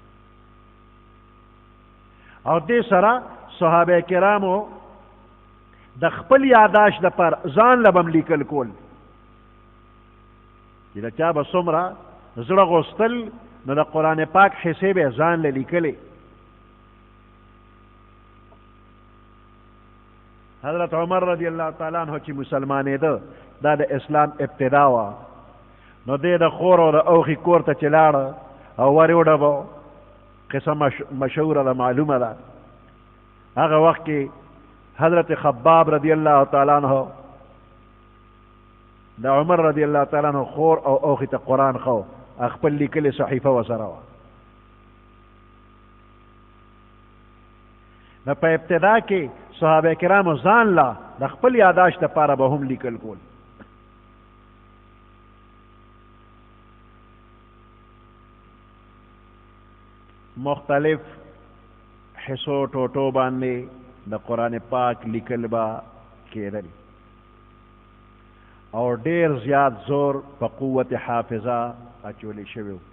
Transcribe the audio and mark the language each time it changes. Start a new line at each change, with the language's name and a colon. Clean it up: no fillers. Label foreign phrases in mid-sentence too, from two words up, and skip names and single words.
Pashto: او دې سره صحابه کرامو د خپل یاداشت دپاره ځان له بم لیکل کول، چې د چا به څومره زړه غوښتل نو د قرآن پاک حصې به ځان له لیکلې. حضرت عمر
Arabic: رضی اللہ تعالیٰ عنہ
Pashto: چې مسلمانېده دا د اسلام ابتدا وه، نو دی د خور او د اوښي کور ته چې لاړه او ور یې وډبو، قصه مشهوره ده، معلومه ده. هغه وخت کې حضرت خباب
Arabic: رضی اللہ تعالیٰ عنہ
Pashto: د عمر
Arabic: رضی اللہ تعالیٰ عنہ
Pashto: خور او اوښي ته قرآن خو خپل لیکلې صحیفه ورسره وه. نو په ابتدا کې صحابه کرامو ځان لا د خپل یاداشت دپاره به هم لیکل کول. مختلف حصو ټوټو باندې د قرآن پاک لیکل به کېدل او ډېر زیات زور په قوت حافظه اچولی شوی و.